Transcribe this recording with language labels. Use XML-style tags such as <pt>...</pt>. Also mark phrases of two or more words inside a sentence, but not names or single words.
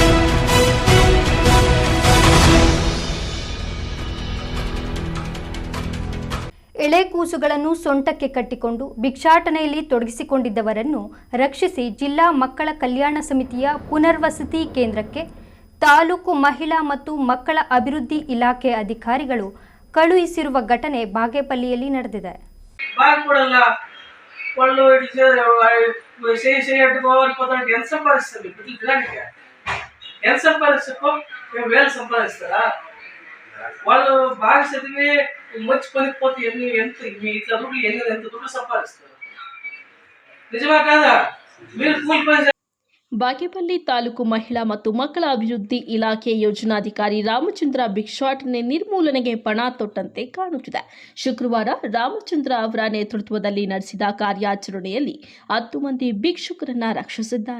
<kn>ಎಳೆ ಕೂಸುಗಳನ್ನು ಸೊಂಟಕ್ಕೆ ಕಟ್ಟಿಕೊಂಡು ಭಿಕ್ಷಾಟನೆಯಲ್ಲಿ ತೊಡಗಿಸಿಕೊಂಡಿದ್ದವರನ್ನು ರಕ್ಷಿಸಿ ಜಿಲ್ಲಾ ಮಕ್ಕಳ ಕಲ್ಯಾಣ ಸಮಿತಿಯ ಪುನರ್ವಸತಿ ಕೇಂದ್ರಕ್ಕೆ ತಾಲೂಕು ಮಹಿಳಾ ಮತ್ತು ಮಕ್ಕಳ ಅಭಿವೃದ್ಧಿ ಇಲಾಖೆ ಅಧಿಕಾರಿಗಳು ಕಳುಹಿಸಿರುವ ಘಟನೆ ಬಾಗೇಪಲ್ಲಿಯಲ್ಲಿ ನಡೆದಿದೆ.</kn> <te>వాళ్ళు బాగా చదివి మంచి పనికి పోతే ఎంత మీ చదువులు ఎంత దుడ్డు సంపాదిస్తారు, నిజమా కాదా? మీరు కూలి పని</te> <kn>ಬಾಗೇಪಲ್ಲಿ ತಾಲೂಕು ಮಹಿಳಾ ಮತ್ತು ಮಕ್ಕಳ ಅಭಿವೃದ್ಧಿ ಇಲಾಖೆ ಯೋಜನಾಧಿಕಾರಿ ರಾಮಚಂದ್ರ ಭಿಕ್ಷಾಟನೆ ನಿರ್ಮೂಲನೆಗೆ ಪಣ ತೊಟ್ಟಂತೆ ಕಾಣುತ್ತಿದೆ. ಶುಕ್ರವಾರ ರಾಮಚಂದ್ರ ಅವರ ನೇತೃತ್ವದಲ್ಲಿ ನಡೆಸಿದ ಕಾರ್ಯಾಚರಣೆಯಲ್ಲಿ 10 ಮಂದಿ ಭಿಕ್ಷುಕರನ್ನ ರಕ್ಷಿಸಿದ್ದಾರೆ.</kn>